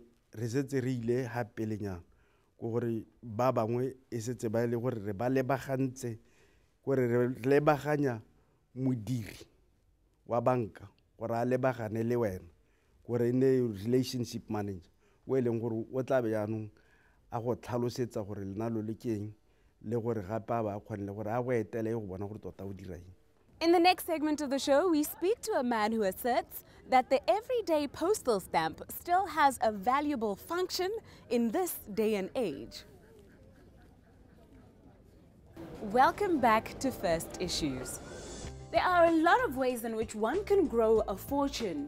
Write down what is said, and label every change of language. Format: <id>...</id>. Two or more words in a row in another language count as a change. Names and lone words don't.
<tn>re setse re ile hape lenyana go gore ba bangwe e setse ba ile gore re ba lebagantse gore re lebaganya modiri wa banka gore a lebagane le wena gore ne</tn> <en>relationship manager</en> <tn>o e leng gore o tla be jaanong a go tlhalosetsa gore lenalo le keng le gore gape ba kgonne gore a go etele go bona gore tota o dira eng.</tn> <en>In the next segment of the show, we speak to a man who asserts that the everyday postal stamp still has a valuable function in this day and age. Welcome back to First Issues. There are a lot of ways in which one can grow a fortune.</en>